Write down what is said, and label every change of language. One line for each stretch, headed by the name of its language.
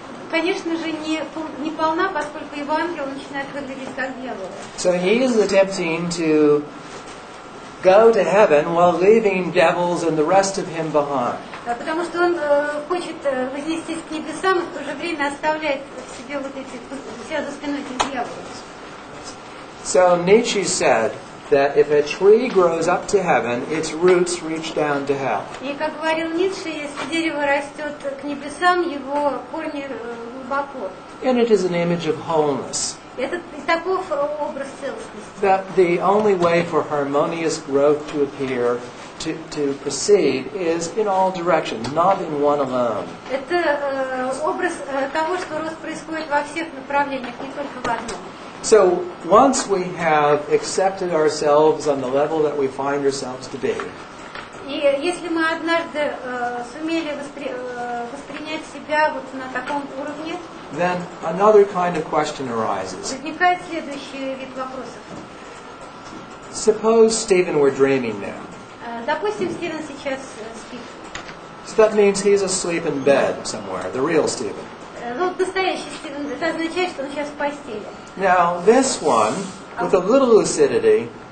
Russian: конечно же, не полна, поскольку его ангелы начинают выглядеть как дьяволы.
English: So he is attempting to go to heaven while leaving devils and the rest of him behind.
Russian: Потому что он хочет вознестись к небесам и в то же время оставляет в себе вот эти, у себя за спиной этих дьяволов.
English: So Nietzsche said that if a tree grows up to heaven, its roots reach down to hell.
Russian: И как говорил Ницше, если дерево растет к небесам, его корни глубоко.
English: And it is an image of wholeness.
Russian: Это таков образ целостности.
English: That the only way for harmonious growth to appear, to proceed, is in all directions, not in one alone.
Russian: Это образ того, что рост происходит во всех направлениях, не только в одном.
English: So once we have accepted ourselves on the level that we find ourselves to be,
Russian: И если мы однажды сумели воспринять себя вот на таком уровне,
English: then another kind of question arises.
Russian: возникает следующий вид вопросов.
English: Suppose Stephen were dreaming now.
Russian: Допустим, Стивен сейчас спит.
English: So that means he's asleep in bed somewhere, the real Stephen.
Russian: Ну, вот настоящий Стивен, это означает, что он сейчас в постели.
English: Now this one, with a little lucidity,